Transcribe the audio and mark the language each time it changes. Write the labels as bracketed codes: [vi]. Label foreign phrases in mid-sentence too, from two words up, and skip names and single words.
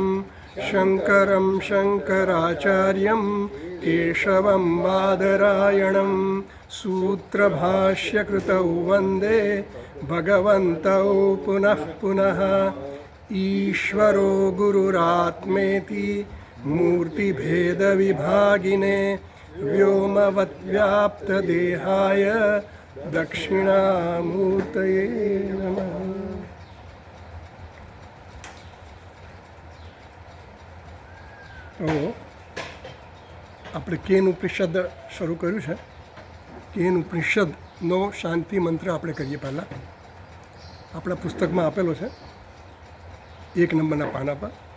[sa] शङ्करं शङ्कराचार्यं केशवं बादरायणं सूत्रभाष्यकृतौ वन्दे भगवन्तौ पुनः पुनः। ईश्वरो गुरुरात्मेति मूर्तिभेदविभागिने व्योमवद्व्याप्तदेहाय दक्षिणामूर्तये नमः। [gu] તો આપણે કેન ઉપનિષદ શરૂ કર્યું છે. કેન ઉપનિષદનો શાંતિ મંત્ર આપણે કરીએ. પહેલાં આપણા પુસ્તકમાં આપેલો છે 1 નંબરના પાના પર.